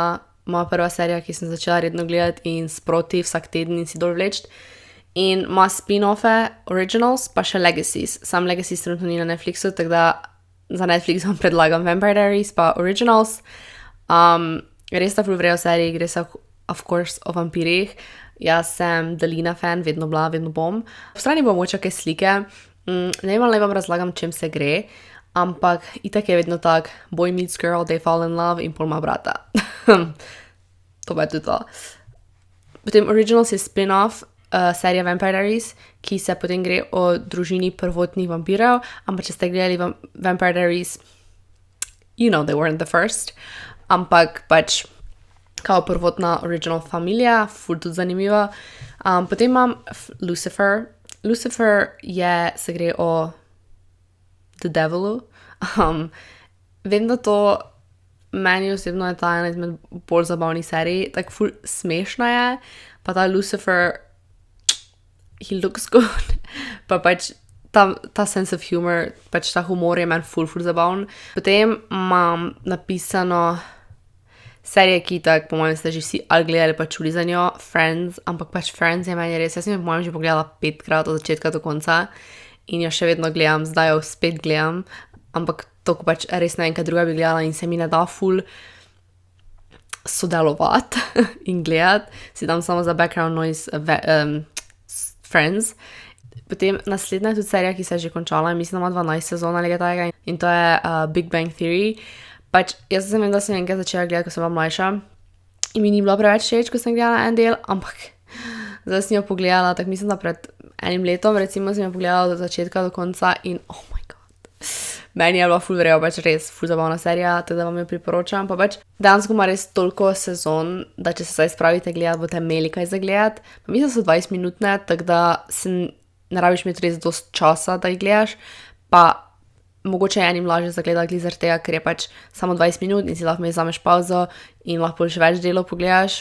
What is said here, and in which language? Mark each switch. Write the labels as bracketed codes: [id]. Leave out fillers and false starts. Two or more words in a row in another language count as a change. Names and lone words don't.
[sl] Moja prva serija, ki sem začela redno gledati in sproti vsak teden in si dol vleči. In ima spin-offe, Originals, pa še Legacies. Sam Legacies trenutno ni na Netflixu, tako da za Netflix vam predlagam Vampire Diaries pa Originals. Res sta ful vrejo seriji, gre se [en] of course [sl] o vampirih. Jaz sem Dalina fan, vedno bila, vedno bom. V strani bom mogoče kaj slike. Ne vem, ali vam razlagam, čem se gre, ampak itak je vedno tak, [en] boy meets girl, they fall in love [sl] in pol ima brata. To pa je tudi to. Potem Originals je spin-off serija Vampire Diaries, ki se potem gre o družini prvotnih vampirov, ampak če ste gledali Vampire Diaries, [en] you know they weren't the first, [sl] ampak pač kao prvotna original familija, ful tudi zanimiva. Potem imam Lucifer. Lucifer se gre o The Devilu. Vem, da to meni osebno je ta ena izmed bolj zabavnih serij, tako ful smešna je, pa ta Lucifer, [en] he looks good, [sl] pa pač ta [en] sense of humor, [sl] pač ta humor je meni ful zabavn. Potem imam napisano serije, ki tak, po mojem, ste že vsi ali gledali pa čuli za njo, Friends, ampak pač Friends je meni res, jaz sem jo po mojem že pogledala 5krat od začetka do konca in jo še vedno gledam, zdaj jo spet gledam, ampak to, ko pač res ne vem, kaj druga bi gledala in se mi ne da ful sodelovati in gledati, si dam samo za [en] background noise [sl] Friends. Potem naslednja je tudi serija, ki se je že končala, mislim, da ima 12 sezon ali kaj takega in to je Big Bang Theory. Pač jaz sem vem, da sem enkrat začela gledati, ko sem bila mlajša in mi ni bilo preveč všeč, ko sem gledala en del, ampak zdaj sem jo pogledala, tako mislim, da pred enim letom, recimo sem jo pogledala od začetka do konca in [en] oh my god, [sl] meni je bila ful vrejo, pač res ful zabavna serija, tako da vam jo priporočam, pa pač dejansko ima res toliko sezon, da če se zdaj spravite gledati, boste imeli kaj za gledati, pa mislim, da so 20 minutne, tako da ne rabiš imeti res dost časa, da jih gledaš, pa mogoče je enim lažje zagledati zaradi tega, ker je pač samo 20 minut in si lahko vzameš pauzo in lahko še več delov pogledaš.